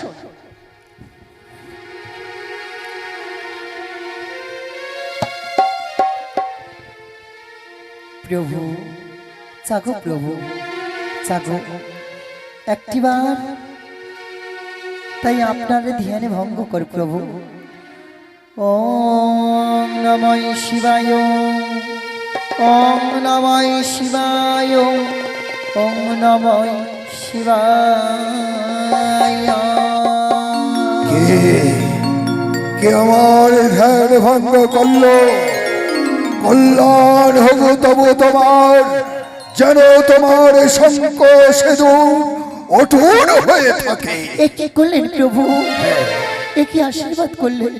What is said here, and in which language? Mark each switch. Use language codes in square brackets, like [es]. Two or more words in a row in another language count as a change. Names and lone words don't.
[bn] প্রভু জাগো, প্রভু জাগো একটিবার, তাই আপনার ধ্যানে ভঙ্গ কর প্রভু। [sa] ওম নমঃ শিবায়, ওম নমঃ শিবায়, ওম নমঃ শিবায়। [bn] কে আমার ধ্যান ভঙ্গ করলো? কল্যাণ হোক তবু তোমার, যেন তোমার শঙ্খ সিঁদুর অটুট হয়ে থাকে। এ কি করলেন প্রভু? এ কি আশীর্বাদ করলেন?